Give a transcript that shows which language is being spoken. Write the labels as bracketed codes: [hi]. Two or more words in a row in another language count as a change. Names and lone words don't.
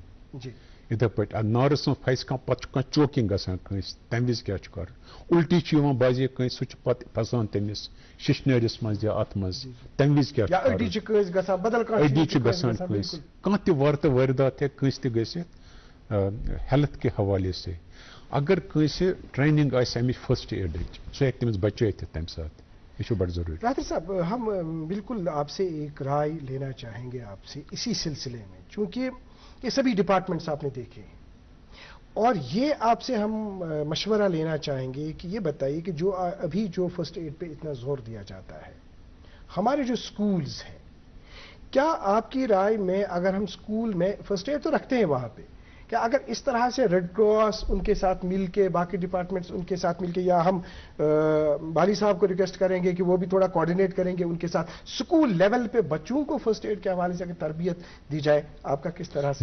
[ks] یِتھے پٲٹھۍ نارس منٛز پھسہِ کانٛہہ پتہٕ چھُ کانٛہہ چوکِنگ گژھان کٲنٛسہِ تمہِ وِزِ کیٛاہ چھُ کرُن. الٹی چھِ یِوان بعضے کٲنٛسہِ سُہ چھُ پتہٕ پھسان تٔمِس ششنٲرِس منٛز یا اتھ منٛز تمہِ وِزِ کیٛاہ چھُ کرُن. أڈی چھِ گژھان کٲنٛسہِ کانٛہہ تہِ وارٕ وٲرۍدات ہیٚکہِ کٲنٛسہِ تہِ گٔژھِتھ ہیلتھ [ur] کہِ حوالے سے. [ks] اگر کٲنٛسہِ ٹریننگ آسہِ امِچ فٔسٹ ایڈٕچ سُہ ہیٚکہِ تٔمِس بچٲیِتھ تمہِ ساتہٕ. یہ چھُ بڑٕ ضروٗری. [ur] راتر صاحب ہم بالکل آپ سے ایک رائے لینا چاہیں گے آپ سے اسی سلسلے میں چونکہ یہ سبھی ڈپارٹمنٹس آپ نے دیکھے ہیں اور یہ آپ سے ہم مشورہ لینا چاہیں گے کہ یہ بتائیے کہ جو ابھی جو [en] first aid [ur] پہ اتنا زور دیا جاتا ہے ہمارے جو سکولز ہیں کیا آپ کی رائے میں اگر ہم سکول میں [en] first aid [ur] تو رکھتے ہیں وہاں پہ کہ اگر اس طرح سے ریڈ کراس ان کے ساتھ مل کے، باقی ڈپارٹمنٹس ان کے ساتھ مل کے، یا ہم بالی صاحب کو ریکویسٹ کریں گے کہ وہ بھی تھوڑا کوآرڈینیٹ کریں گے ان کے ساتھ، [en] school level [ur] پہ بچوں کو [en] first aid [ur] کے حوالے سے اگر تربیت دی جائے، آپ کا کس طرح سے؟